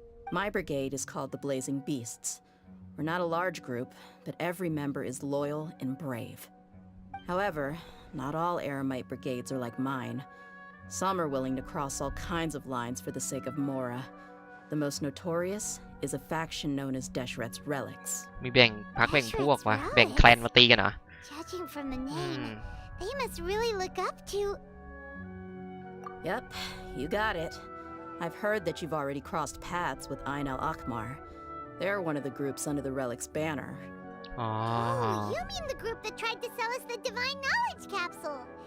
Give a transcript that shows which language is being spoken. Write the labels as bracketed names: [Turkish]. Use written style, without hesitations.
[English] My brigade is called the Blazing Beasts. We're not a large group, but every member is loyal and brave. However, not all Eremite brigades are like mine. Some are willing to cross all kinds of lines for the sake of mora. The most notorious is a faction known as Deshret's Relics. [Thai] มีแบ่งพักแบ่งพวกวะแบ่งแคลนมาตีกันเหรอ [English] Judging from the name, they must really look up to... Yep, you got it. I've heard that you've already crossed paths with Ain al-Akmar. They're one of the groups under the Relic's banner. อ๋อ Oh, you mean the group that tried to sell us the Divine Knowledge Capsule?